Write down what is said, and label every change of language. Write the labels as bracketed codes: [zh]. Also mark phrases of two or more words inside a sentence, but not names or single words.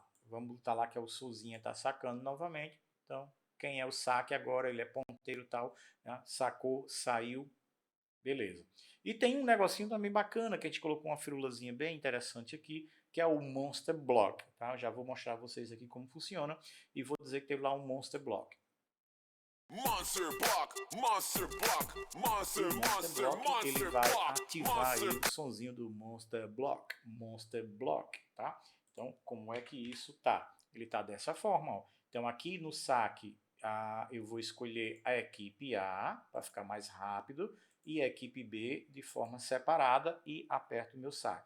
[pt] Vamos botar lá que é o Souzinha, está sacando novamente. Então, quem é o saque agora, ele é ponteiro e tal, né? Sacou, saiu, beleza. E tem um negocinho também bacana, que a gente colocou uma firulazinha bem interessante aqui, que é o Monster Block, tá? Eu já vou mostrar a vocês aqui como funciona, e vou dizer que teve lá um Monster Block. Monster Block, Monster Block, Monster, Monster Block, ele vai ativar aí o sonzinho do Monster Block, tá? Então, como é que isso tá? Ele tá dessa forma, ó. Então, aqui no saque, eu vou escolher a equipe A, para ficar mais rápido, e a equipe B de forma separada, e aperto o meu saque.